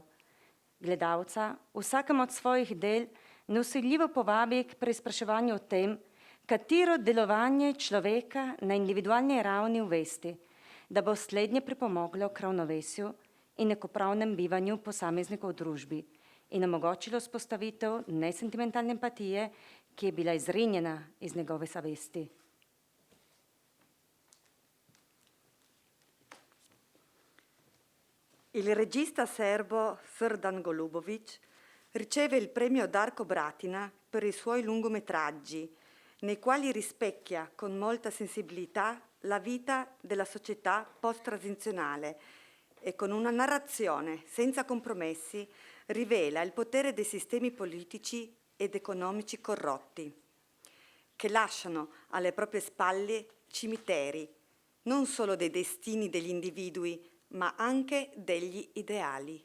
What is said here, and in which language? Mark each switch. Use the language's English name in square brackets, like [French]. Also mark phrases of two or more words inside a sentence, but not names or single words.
[Slovenian] Gledalca v vsakem od svojih del neusiljivo povabi k preizpraševanju o tem, katero delovanje človeka na individualni ravni uvesti, da bo slednje pripomoglo k ravnovesju in enakopravnem bivanju posameznikov v družbi in omogočilo vzpostavitev nesentimentalne empatije, ki je bila izrinjena iz njegove zavesti. [Italian] Il regista serbo Srdan Golubovic riceve il premio Darko Bratina per i suoi lungometraggi, nei quali rispecchia con molta sensibilità la vita della società post-transizionale e con una narrazione senza compromessi rivela il potere dei sistemi politici ed economici corrotti, che lasciano alle proprie spalle cimiteri, non solo dei destini degli individui, ma anche degli ideali.